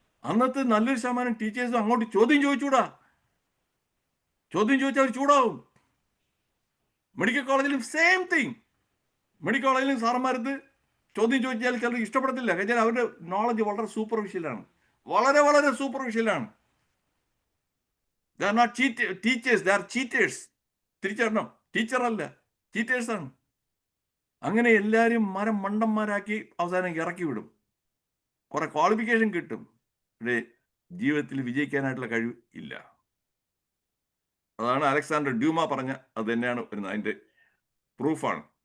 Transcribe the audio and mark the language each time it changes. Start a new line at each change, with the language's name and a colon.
Malayalam: അന്നത്തെ നല്ലൊരു ശതമാനം ടീച്ചേഴ്സും അങ്ങോട്ട് ചോദ്യം ചോദിച്ചൂടാ. ചോദ്യം ചോദിച്ചാൽ അവർ ചൂടാവും. മെഡിക്കൽ കോളേജിലും
English: Same thing.
Malayalam: മെഡിക്കൽ കോളേജിലും സാറന്മാരത്ത് ചോദ്യം ചോദിച്ചാൽ ചിലർ ഇഷ്ടപ്പെടത്തില്ല. കഴിഞ്ഞാൽ അവരുടെ നോളജ് വളരെ സൂപ്പർഫിഷ്യലാണ്, വളരെ വളരെ സൂപ്പർഫിഷ്യലാണ്.
English: They are not teachers, they are cheaters.
Malayalam: തിരിച്ചറിയണം, ടീച്ചറല്ല, ചീറ്റേഴ്സാണ്. അങ്ങനെ എല്ലാവരും മണ്ടന്മാരാക്കി അവസാനം ഇറക്കി വിടും. കുറെ ക്വാളിഫിക്കേഷൻ കിട്ടും, പക്ഷേ ജീവിതത്തിൽ വിജയിക്കാനായിട്ടുള്ള കഴിവ് ഇല്ല. അതാണ് അലക്സാണ്ടർ ഡ്യൂമ പറഞ്ഞ അത് തന്നെയാണ് വരുന്നത്. അതിന്റെ പ്രൂഫാണ്.